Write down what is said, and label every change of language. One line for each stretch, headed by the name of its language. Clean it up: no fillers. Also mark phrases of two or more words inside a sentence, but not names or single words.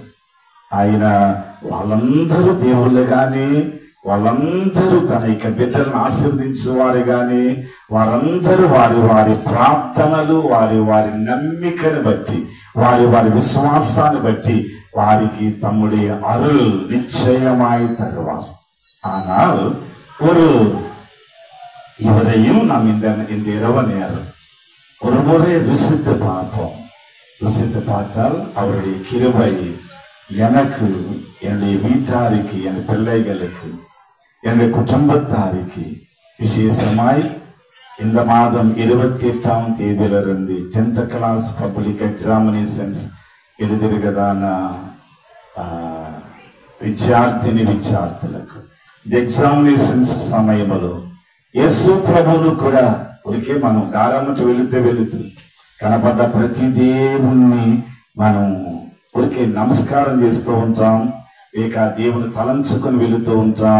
Telugu: ఆయన వాళ్ళందరూ దేవుళ్ళు కానీ, వాళ్ళందరూ తన యొక్క బిడ్డలను ఆశీర్వదించేవారు కానీ, వారందరూ వారి వారి ప్రార్థనలు, వారి వారి నమ్మికను బట్టి, వారి వారి విశ్వాసాన్ని బట్టి వారికి
Tamil: தம்முடைய அருள் நிச்சயமாய் தருவார். ஆனால் இவரையும் நாம் இந்த இரவு நேரம் ஒரு முறை ருசித்து பார்ப்போம். ருசித்து பார்த்தால் அவருடைய கிருபை எனக்கு, என்னுடைய வீட்டாருக்கு, என் பிள்ளைகளுக்கு, என்னுடைய குடும்பத்தாருக்கு விசேஷமாய் இந்த மாதம் 28ஆம் தேதியிலிருந்து
English: 10th class public examinations
Tamil: எழுதிருக்கதான
Telugu: విద్యార్థులకు ఎగ్జామినేషన్స్ సమయంలో యేసు ప్రభువును కూడా ఊరికే మనం దారమ్మటి వెళుతూ కనపడ్డ ప్రతి దేవుణ్ణి మనం ఊరికే నమస్కారం చేస్తూ ఉంటాం, లేక దేవుని తలంచుకొని వెళుతూ ఉంటాం.